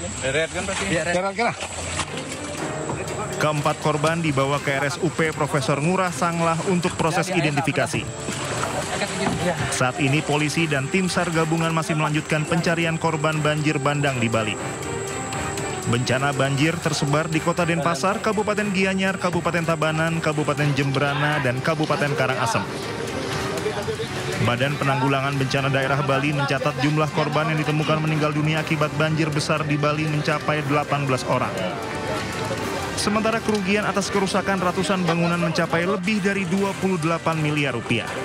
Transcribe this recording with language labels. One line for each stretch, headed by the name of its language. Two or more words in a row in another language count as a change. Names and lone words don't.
Indonesian: Keempat korban dibawa ke RSUP Profesor Ngurah Sangla untuk proses identifikasi. Saat ini polisi dan tim SAR gabungan masih melanjutkan pencarian korban banjir bandang di Bali. Bencana banjir tersebar di Kota Denpasar, Kabupaten Gianyar, Kabupaten Tabanan, Kabupaten Jemberana, dan Kabupaten Karangasem. Badan Penanggulangan Bencana Daerah Bali mencatat jumlah korban yang ditemukan meninggal dunia akibat banjir besar di Bali mencapai 18 orang. Sementara kerugian atas kerusakan ratusan bangunan mencapai lebih dari 28 miliar rupiah.